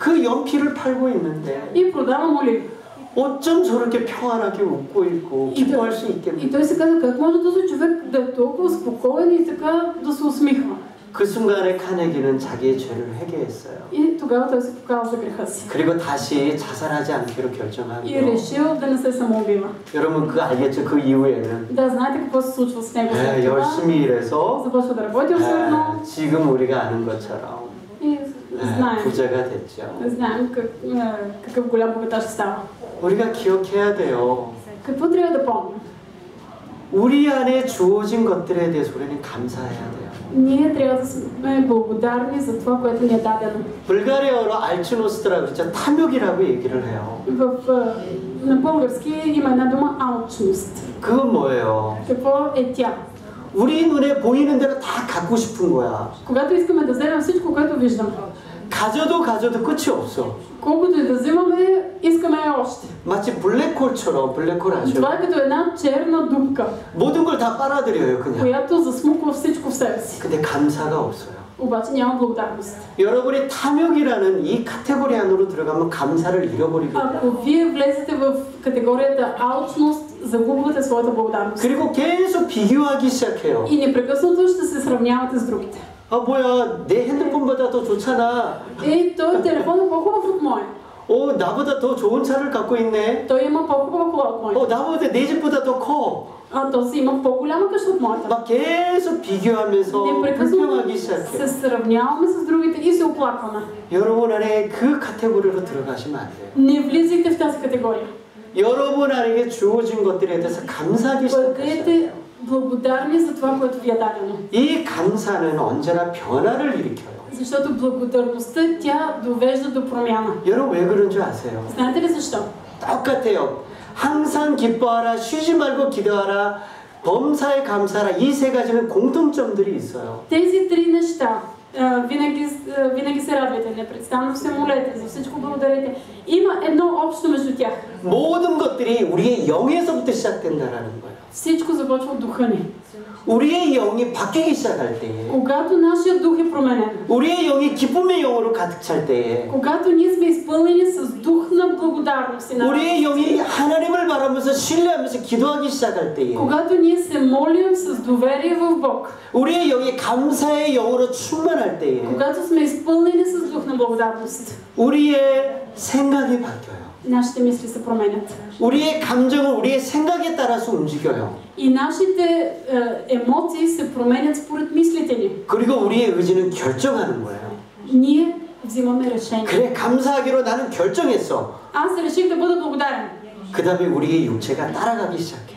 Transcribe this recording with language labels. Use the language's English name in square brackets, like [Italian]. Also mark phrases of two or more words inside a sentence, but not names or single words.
[Korean] 그 연필을 팔고 있는데 [Bulgarian] И продава моливи. [Korean] 어쩜 저렇게 평안하게 웃고 있고 기뻐할 수 [Bulgarian] И [Korean] 있겠는가? [Bulgarian] той се каза: как може този човек да е толкова спокоен и така да се усмихва? [Korean] 그 순간에 카네기는 자기의 죄를 회개했어요. [Bulgarian] И тогава той се показва за греха си. [Korean] 그리고 다시 자살하지 않기로 [Bulgarian] И [Korean] 결정하고요. [Bulgarian] решил да не се самоубива. [Korean] 여러분 그거 알겠죠? 그 이후에는 [Bulgarian] Да, знаете какво се случва с него след това? [Korean] 열심히 일해서 [Bulgarian] Започва да работи усърдно [Korean] 지금 우리가 아는 것처럼 [Bulgarian] и знаем. [Korean] 부자가 됐죠. [Bulgarian] Знаем какъв голям богаташ става. [Korean] 우리가 기억해야 돼요. [Bulgarian] Какво трябва да помним? [Korean] 우리 안에 주어진 것들에 대해서 우리는 감사해야 돼요. [Bulgarian] Ние трябва да сме благодарни за това, което ни е дадено. [Korean] 불가리아어로 알츠노스트라고 그랬죠. 탐욕이라고 얘기를 해요. [Bulgarian] На български има една дума алчност. [Korean] 그건 뭐예요? [Bulgarian] Какво е тя? [Korean] 우리 눈에 보이는 대로 다 갖고 싶은 거야. [Bulgarian] Когато искаме да вземем всичко, което виждаме, [Korean] 가져도 끝이 없어. [Bulgarian] колкото и да взимаме, искаме още. [Korean] 마치 블랙홀처럼 블랙홀 아시죠? [Bulgarian] Това е като една черна дупка, [Korean] 모든 걸 다 빨아들여요 그냥. [Bulgarian] която засмуква всичко в себе си. [Korean] 근데 감사가 없어요. [Bulgarian] обаче няма благодарност. [Korean] 여러분이 탐욕이라는 이 카테고리 안으로 들어가면 감사를 잃어버리게 돼요. [Bulgarian] Ако вие влезете в категорията алчност, загубвате своята благодарност. [Korean] 그리고 계속 비교하기 시작해요. [Bulgarian] И непрекъснато ще се сравнявате с другите. [Korean] 아 뭐야 내 핸드폰보다 더 좋잖아. [Bulgarian] Той телефон е по-хубав от моя. [Korean] 나보다 더 좋은 차를 갖고 있네. [Bulgarian] Той има по-хубава кола от моя. [Korean] 나보다 내 집보다 더 커. [Bulgarian] То си има по-голяма къща от моята. [Korean] 막 계속 비교하면서 불평하기 [Bulgarian] Непрекъснато [Korean] 시작해. [Bulgarian] се сравняваме с другите и се оплакваме. [Korean] 여러분 안에 그 카테고리로 들어가시면 안 돼요. [Bulgarian] Не влизайте в тази категория. [Korean] 여러분 안에 주어진 것들에 대해서 감사하기 시작하세요. [Bulgarian] Бъдете благодарни за това, което ви е дадено. [Korean] 이 감사는 언제나 변화를 일으켜요. [Bulgarian] Защото благодарността тя довежда до промяна. [Korean] 여러분 왜 그런 줄 아세요? [Bulgarian] Знаете ли защо? [Korean] 똑같아요. 항상 기뻐하라, 쉬지 말고 기도하라, 범사에 감사하라. 이 세 가지는 공통점들이 있어요. [Bulgarian] Тези три неща, винаги се радвайте, непрестанно се молете, за всичко благодарете. Има едно общо между тях. [Korean] 모든 것들이 우리의 영에서부터 시작된다라는 거예요. [Bulgarian] Всичко започва от духа ни. [Korean] 우리의 영이 바뀌기 시작할 때에, [Bulgarian] Когато нашия дух е променен, [Korean] 우리의 영이 기쁨의 영으로 가득 찰 때에, [Bulgarian] когато ние сме изпълнени с дух на благодарност и на [Korean] 우리의 영이 하나님을 바라면서 신뢰하면서 기도하기 시작할 때에, [Bulgarian] когато ние се молим с доверие в Бог, [Korean] 우리의 영이 감사의 영으로 충만할 때에, [Bulgarian] когато сме изпълнени с дух на благодарност, [Korean] 우리의 생각이 바뀌어요. [Bulgarian] нашите мисли се променят. [Korean] 우리의 감정은 우리의 생각에 따라서 움직여요. [Bulgarian] И нашите емоции се променят според мислите ни. [Korean] 그리고 우리의 의지는 결정하는 거예요. [Bulgarian] Ние взимаме решение. [Korean] 그래, 감사하기로 나는 결정했어. [Bulgarian] Аз реших да бъда благодарен. [Korean] 그 다음에 우리의 육체가 따라가기 시작해요.